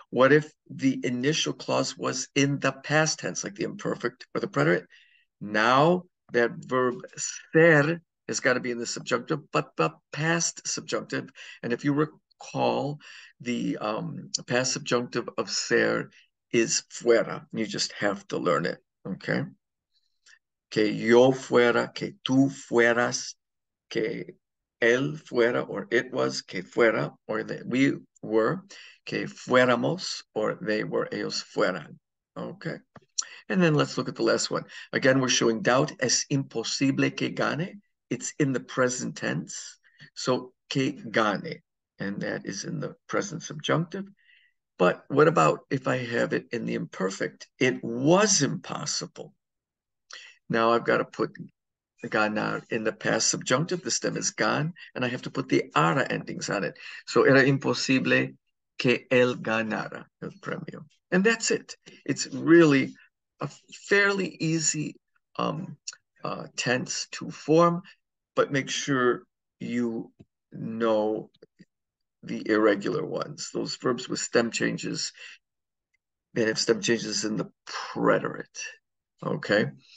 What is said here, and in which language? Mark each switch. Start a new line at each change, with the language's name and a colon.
English: What if the initial clause was in the past tense, like the imperfect or the predicate? Now that verb ser has got to be in the subjunctive, but the past subjunctive. And if you recall, the past subjunctive of ser is fuera. You just have to learn it, okay?
Spanish: Que yo fuera, que tú fueras, que él fuera,
English: or it was,
Spanish: que fuera,
English: or that we were,
Spanish: que fuéramos,
English: or they were,
Spanish: ellos fueran.
English: Okay. And then let's look at the last one. Again, we're showing doubt.
Spanish: Es imposible que gane.
English: It's in the present tense. So,
Spanish: que gane.
English: And that is in the present subjunctive. But what about if I have it in the imperfect? It was impossible. Now I've got to put ganar in the past subjunctive. The stem is gan, and I have to put the ara endings on it.
Spanish: So era imposible que él ganara el premio.
English: And that's it. It's really a fairly easy tense to form, but make sure you know the irregular ones. Those verbs with stem changes, they have stem changes in the preterite. Okay.